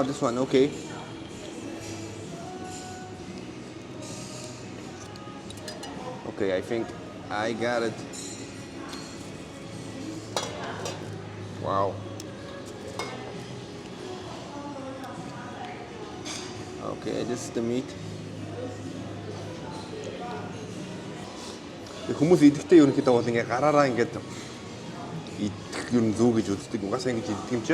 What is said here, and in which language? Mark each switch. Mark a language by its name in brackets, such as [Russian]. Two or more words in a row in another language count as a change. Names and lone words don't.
[English] This one, okay. Okay, I think I got it. Wow. Okay, this is the meat. [Mongolian] Хүмүүс идэхдээ ерөнхийдөө бол ингээ гараараа ингээд идэх ер нь зөв гэж үздэг. Угаасаа ингэж идэх юм чи.